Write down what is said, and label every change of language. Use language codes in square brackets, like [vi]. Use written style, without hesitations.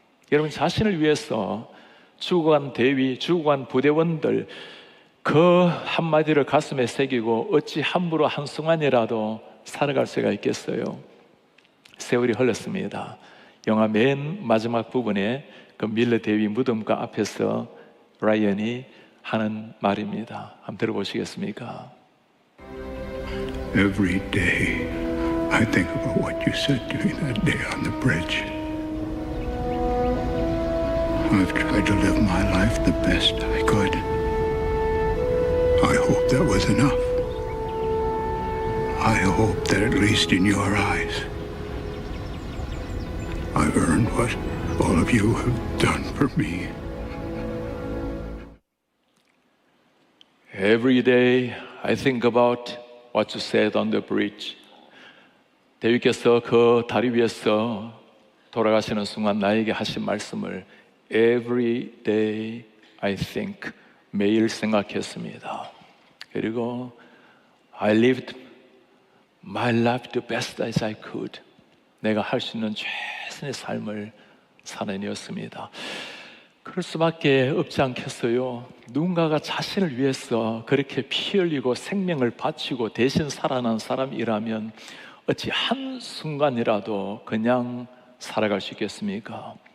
[ko] 여러분, 자신을 위해서 죽어간 대위, 죽어간 부대원들 그 한마디를 가슴에 새기고 어찌 함부로 한순간이라도 살아갈 수가 있겠어요? 세월이 흘렀습니다. 영화 맨 마지막 부분에 그 밀러 대위 무덤가 앞에서 라이언이 하는 말입니다. 한번 들어보시겠습니까? [en] Every day I think about what you said to me that day on the bridge. I've tried to live my life the best I could. I hope that was enough. I hope that at least in your eyes I've earned what all of you have done for me. Every day I think about what you said on the bridge. [ko] 대위께서 그 다리 위에서 돌아가시는 순간 나에게 하신 말씀을 [en] Every day I think, [ko] 매일 생각했습니다. 그리고 [en] I lived my life the best as I could. [ko] 내가 할 수 있는 최선의 삶을 살아내었습니다. 그럴 수밖에 없지 않겠어요? 누군가가 자신을 위해서 그렇게 피 흘리고 생명을 바치고 대신 살아난 사람이라면 어찌 한순간이라도 그냥 살아갈 수 있겠습니까?